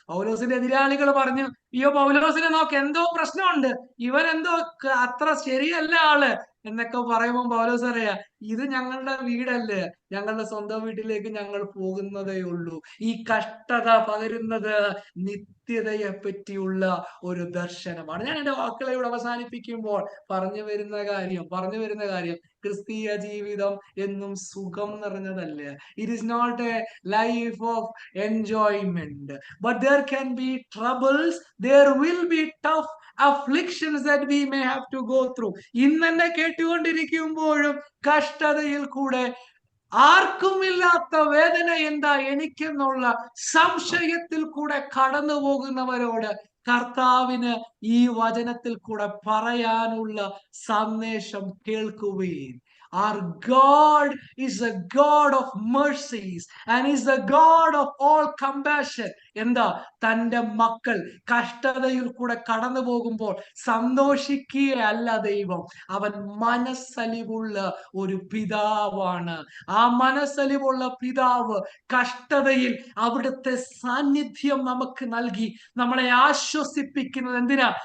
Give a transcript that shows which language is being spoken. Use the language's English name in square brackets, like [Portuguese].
[Malayalam] പൗലോസിന്റെ എതിരാളികൾ പറഞ്ഞു, അയ്യോ പൗലോസിനെ നോക്ക്, എന്തോ പ്രശ്നമുണ്ട്, ഇവൻ എന്തോ അത്ര ശരിയല്ല ആള് എന്നൊക്കെ പറയുമ്പോൾ പൗലോസ് പറയാ, ഇത് ഞങ്ങളുടെ വീടല്ലേ, ഞങ്ങളുടെ സ്വന്തം വീട്ടിലേക്ക് ഞങ്ങൾ പോകുന്നതേ ഉള്ളൂ. ഈ കഷ്ടത പകരുന്നത് നിത്യതയെ പറ്റിയുള്ള ഒരു ദർശനമാണ്. ഞാൻ എന്റെ വാക്കുകളെ ഇവിടെ അവസാനിപ്പിക്കുമ്പോൾ പറഞ്ഞു വരുന്ന കാര്യം ക്രിസ്തീയ ജീവിതം എന്നും സുഖം നിറഞ്ഞതല്ല. [English] It is not a life of enjoyment, but there can be troubles, there will be tough afflictions that we may have to go through. [Malayalam] ഇന്നെന്നെ കേട്ടുകൊണ്ടിരിക്കുമ്പോഴും കഷ്ടതയിൽ കൂടെ ആർക്കുമില്ലാത്ത വേദന എന്താ എനിക്കെന്നുള്ള സംശയത്തിൽ കൂടെ കടന്നു പോകുന്നവരോട് കർത്താവിന് ഈ വചനത്തിൽ കൂടെ പറയാനുള്ള സന്ദേശം കേൾക്കുവിൻ. [English] Our God is a God of mercies and is a God of all compassion. [Malayalam] എന്താ? തന്റെ മക്കൾ കഷ്ടതയിൽ കൂടെ കടന്നു പോകുമ്പോൾ സന്തോഷിക്കുകയല്ല ദൈവം, അവൻ മനസ്സലിവുള്ള ഒരു പിതാവാണ്. ആ മനസ്സലിവുള്ള പിതാവ് കഷ്ടതയിൽ അവിടുത്തെ സാന്നിധ്യം നമുക്ക് നൽകി നമ്മളെ ആശ്വസിപ്പിക്കുന്നത് എന്തിനാ?